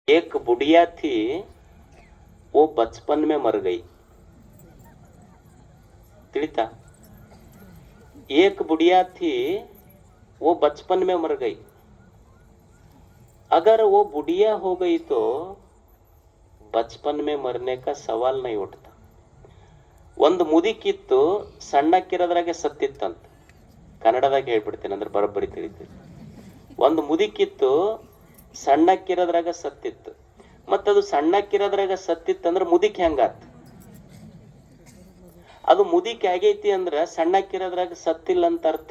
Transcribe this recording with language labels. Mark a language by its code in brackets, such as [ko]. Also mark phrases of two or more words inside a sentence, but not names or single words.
[hi] एक बुढ़िया थी, वो बचपन में मर गई। [kn] ತಿಳಿತಾ? [hi] एक बुढ़िया थी, वो बचपन में मर गई। अगर वो बुढ़िया हो गई तो बचपन में मरने का सवाल नहीं उठता। [kn] ಒಂದು ಮುದಿಕಿತ್ತು, ಸಣ್ಣಕ್ಕಿರೋದ್ರಾಗೆ ಸತ್ತಿತ್ತಂತ. ಕನ್ನಡದಾಗ ಹೇಳ್ಬಿಡ್ತೇನೆ, ಅಂದ್ರೆ ಬರೋಬ್ಬರಿ ತಿಳಿತೀರಿ. ಒಂದು ಮುದಿಕಿತ್ತು, ಸಣ್ಣಕ್ಕಿರೋದ್ರಾಗ ಸತ್ತಿತ್ತು. ಮತ್ತದು ಸಣ್ಣಕ್ಕಿರೋದ್ರಾಗ ಸತ್ತಿತ್ತಂದ್ರೆ ಮುದಿಕ್ ಹೆಂಗಾತ್? ಅದು ಮುದಿಕ್ ಆಗೈತಿ ಅಂದ್ರ ಸಣ್ಣಕ್ಕಿರೋದ್ರಾಗ ಸತ್ತಿಲ್ಲ ಅಂತ ಅರ್ಥ.